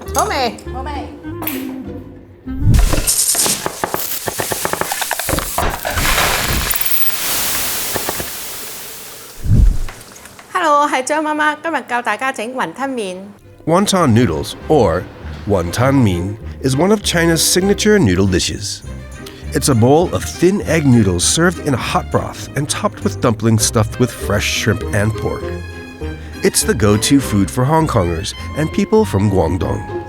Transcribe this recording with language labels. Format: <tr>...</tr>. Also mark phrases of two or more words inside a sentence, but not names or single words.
<yue>未？好味。 Hello， 我係張媽媽，今日教大家整雲吞麵。</yue> <en>Wonton noodles, or wonton mean, is one of China's signature noodle dishes. It's a bowl of thin egg noodles served in a hot broth and topped with dumplings stuffed with fresh shrimp and pork. It's the go-to food for Hong Kongers and people from Guangdong.</en>